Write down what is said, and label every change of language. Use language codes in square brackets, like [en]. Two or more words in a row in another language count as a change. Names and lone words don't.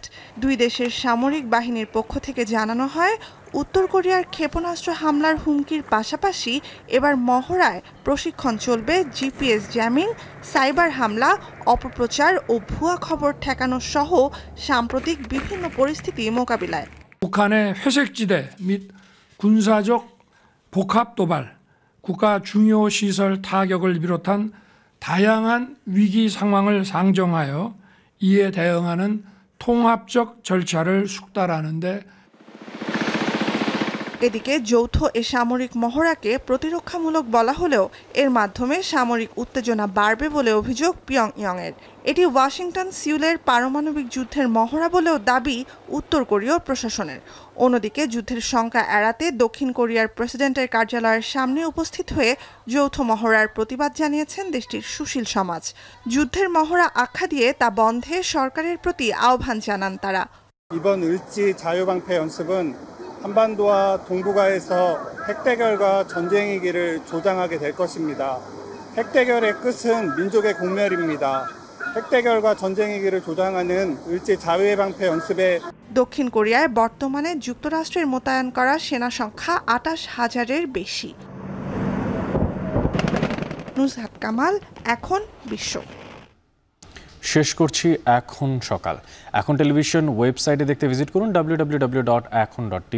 [bn] দুই দেশের সামরিক বাহিনীর পক্ষ থেকে জানানো হয়, উত্তর কোরিয়ার ক্ষেপণাস্ত্র হামলার হুমকির পাশাপাশি এবার মহড়ায় প্রশিক্ষণ চলবে জিপিএস জ্যামিং, সাইবার হামলা, অপপ্রচার ও ভুয়া খবর ঠেকানো সহ সাম্প্রতিক বিভিন্ন পরিস্থিতি মোকাবিলায়। [ko] 북한의 회색지대 및 군사적 복합 도발, 국가 중요 시설 타격을 비롯한 다양한 위기 상황을 상정하여 이에 대응하는 통합적 절차를 숙달하는 데 [bn] এদিকে যৌথ এ সামরিক মহড়াকে প্রতিরক্ষামূলক বলা হলেও এর মাধ্যমে সামরিক উত্তেজনা বাড়বে বলে অভিযোগ পিয়ংইয়ংয়ের। এটি ওয়াশিংটন সিউলের পারমাণবিক যুদ্ধের মহড়া বলেও দাবি উত্তর কোরীয় প্রশাসনের। অন্যদিকে যুদ্ধের শঙ্কা এড়াতে দক্ষিণ কোরিয়ার প্রেসিডেন্টের কার্যালয়ের সামনে উপস্থিত হয়ে যৌথ মহড়ার প্রতিবাদ জানিয়েছেন দেশটির সুশীল সমাজ। যুদ্ধের মহড়া আখ্যা দিয়ে তা বন্ধে সরকারের প্রতি আহ্বান জানান তারা। [ko] 이번 을지 자유방패 연습은 한반도와 동북아에서 핵대결과 전쟁 위기를 조장하게 될 것입니다. 핵대결의 끝은 민족의 공멸입니다. 핵대결과 전쟁 위기를 조장하는 을지 자유방패 연습에 [bn] দক্ষিণ কোরিয়ায় বর্তমানে যুক্তরাষ্ট্রের মোতায়েন করা সেনা সংখ্যা 28,000-এর বেশি। নুসহাত কামাল, এখন বিশ্ব। শেষ করছি এখন সকাল। এখন টেলিভিশন ওয়েবসাইটে দেখতে ভিজিট করুন www.ekhon.tv।